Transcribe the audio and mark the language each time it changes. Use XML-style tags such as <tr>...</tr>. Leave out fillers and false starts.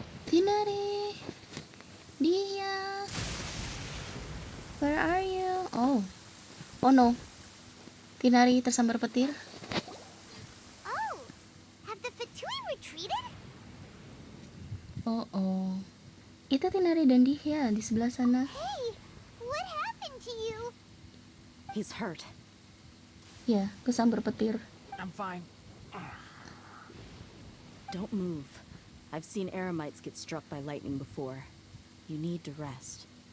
<en>Tinari, Dia, where are you? Oh no,</en> <id>Tinari tersambar petir.</id> <en>Oh, have the Fatui retreated?</en> <id>Oh, itu Tinari dan Dia di sebelah sana.</id> <en>Hey, what happened to you? He's hurt.</en> <id>Ya, kesambar petir.</id> <en>I'm fine. Don't move. I've seen eremites get struck by lightning before. You need to rest.</en>